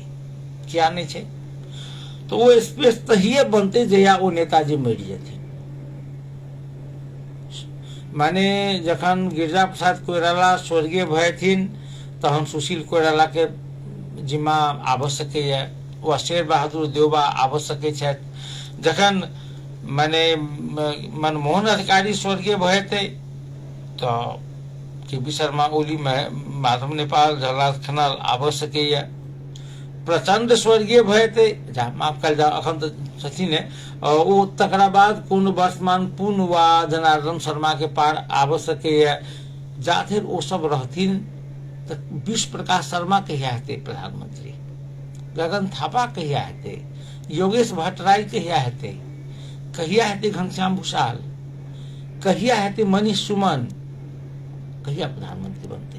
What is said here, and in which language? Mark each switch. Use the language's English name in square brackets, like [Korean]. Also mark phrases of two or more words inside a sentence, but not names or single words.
[Maithili] क्या नहीं छै? तो वो स्पेस तहिए बनते जहिया वो नेताजी मरि जेथिन। माने जखन गिरिजा प्रसाद कोइराला स्वर्गीय भएथिन तहन सुशील कोइराला के जिम्मा आबऽ सकैए, वा शेर बहादुर देउबा आबऽ सकै छथि। जखन माने मनमोहन अधिकारी स्वर्गीय भएतै तऽ के.पी. शर्मा ओली, माधव नेपाल, झलनाथ खनाल आबऽ सकैए। प्रचंड स्वर्गीय भएतै, माफ कल जाओ अखन तऽ छथिन ओ, तकरा बाद कोनो वर्तमान पुन वा जनार्दन शर्मा के पार आबऽ सकैए। जाधरि ओ सब रहथिन तऽ विश्व प्रकाश शर्मा कहिया हेतै प्रधानमंत्री, गगन थापा कहिया हेतै, योगेश भट्टराय कहिया हेतै, कहिया हेतै घनश्याम भूषाल, कहिया हेतै मनीष सुमन, कहिया प्रधानमंत्री बनतै?